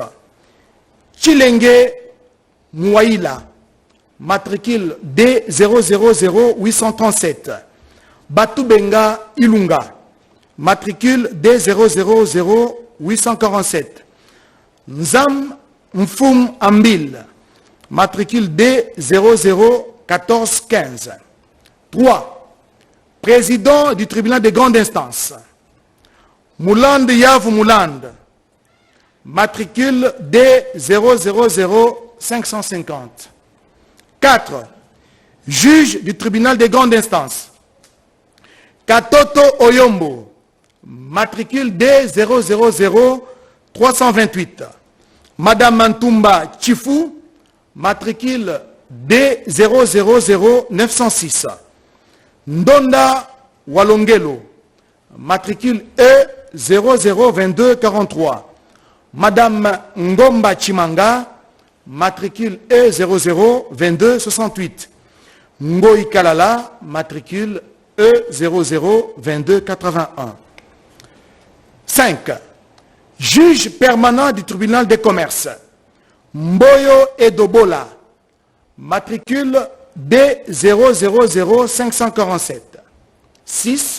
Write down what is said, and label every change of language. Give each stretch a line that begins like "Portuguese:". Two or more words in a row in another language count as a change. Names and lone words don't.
French: Chilenge Mouaïla, matricule D000837. Batubenga Ilunga, matricule D000847. Nzam Mfum Ambil, matricule D001415. 3. Président du tribunal de grande instance, Mouland Yav Mouland, matricule D000550. 4. Juge du tribunal de grande instance, Katoto Oyombo, matricule D000328. Madame Mantumba Chifou, matricule D000906. Ndonda Walongelo, matricule E002243. Madame Ngomba Chimanga, matricule E002268. Ngoï Kalala, matricule E002281. 5. Juge permanent du tribunal de commerce, Mboyo Edobola, matricule D000547. 6.